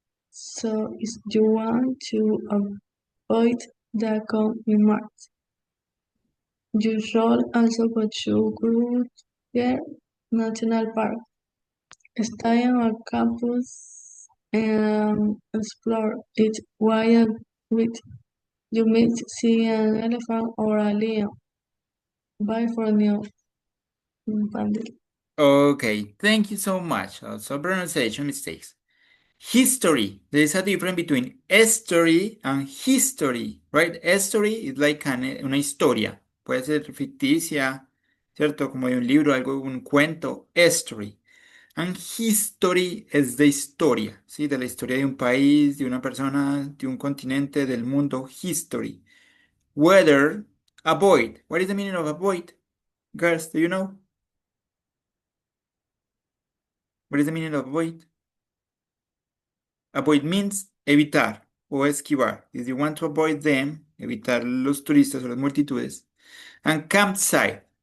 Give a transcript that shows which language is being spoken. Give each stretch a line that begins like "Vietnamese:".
English: So if you want to avoid the come in March, you should also go to Kruger National Park, stay on our campus and explore it while with you may see an elephant or a lion. Bye for now, Pandit. Okay, thank you so much. Also, pronunciation mistakes. History. There is a difference between story and history, right? Story is like
Spanish: una historia. Puede ser ficticia, ¿cierto? Como de un libro, algo, un cuento. Story. And history es de historia, ¿sí? De la historia de un país, de una persona, de un continente, del mundo.
English: History. Weather. Avoid. What is the meaning of avoid? Girls, do you know? What is the meaning of avoid? Avoid means
Spanish: evitar o esquivar.
English: If you want to avoid them,
Spanish: evitar los turistas o las multitudes.
English: And campsite.